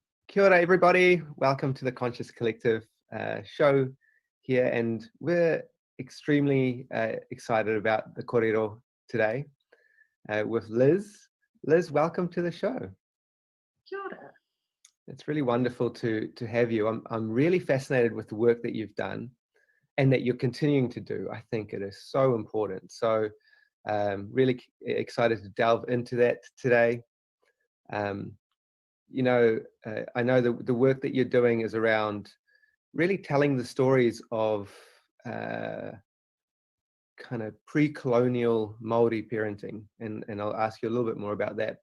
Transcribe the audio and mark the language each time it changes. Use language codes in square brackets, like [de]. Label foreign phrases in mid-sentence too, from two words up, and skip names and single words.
[mi] Kia ora, [en] everybody. Welcome to the Conscious Collective show here, and we're extremely excited about the kōrero today with Liz. Liz, welcome to the show. [mi] Kia ora. [en] It's really wonderful to have you. I'm really fascinated with the work that you've done and that you're continuing to do. I think it is so important. So really excited to delve into that today. I know the work that you're doing is around really telling the stories of kind of pre-colonial Māori parenting, and I'll ask you a little bit more about that.